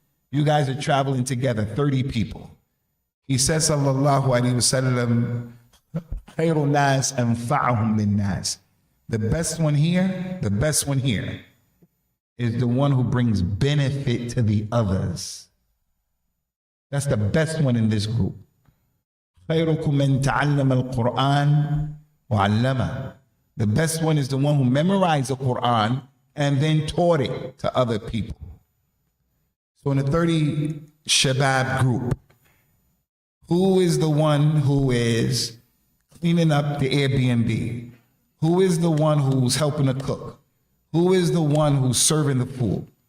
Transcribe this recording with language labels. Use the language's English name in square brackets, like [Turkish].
[English] You guys are traveling together, 30 people. He says, sallallahu alayhi wa sallam, [Arabic] khairun nas anfa'uhum lin nas. [English] The best one here is the one who brings benefit to the others. That's the best one in this group. [Arabic] خيركم من تعلم القرآن وعلمه. [English] The best one is the one who memorized the Quran and then taught it to other people. So in the 30 Shabab group, who is the one who is cleaning up the Airbnb? Who is the one who's helping to cook? Who is the one who's serving the food?